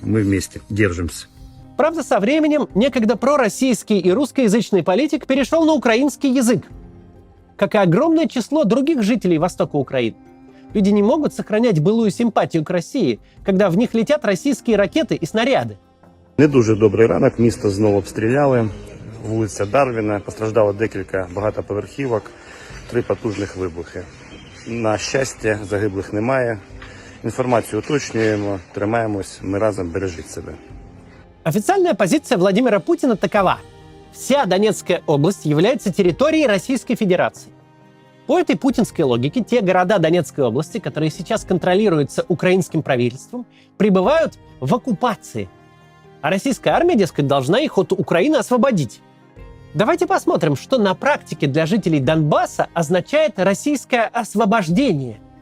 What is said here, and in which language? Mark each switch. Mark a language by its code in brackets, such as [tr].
[ru] Мы вместе, держимся. Правда, со временем некогда пророссийский и русскоязычный политик перешел на украинский язык, как и огромное число других жителей востока Украины. Люди не могут сохранять былую симпатію к Росії, когда в них летят российские ракеты и снаряды. [uk] Не дуже добрий ранок, місто знову обстріляли. Вулиця Дарвіна, постраждало декілька багатоповерхівок, 3 потужних вибухи. На щастя, загиблих немає. Інформацію уточнюємо, тримаємось, ми разом, бережіть себе. [ru] Официальная позиция Владимира Путина такова. Вся Донецкая область является территорией Российской Федерации. По этой путинской логике те города Донецкой области, которые сейчас контролируются украинским правительством, пребывают в оккупации. А российская армия, дескать, должна их от Украины освободить. Давайте посмотрим, что на практике для жителей Донбасса означает российское освобождение.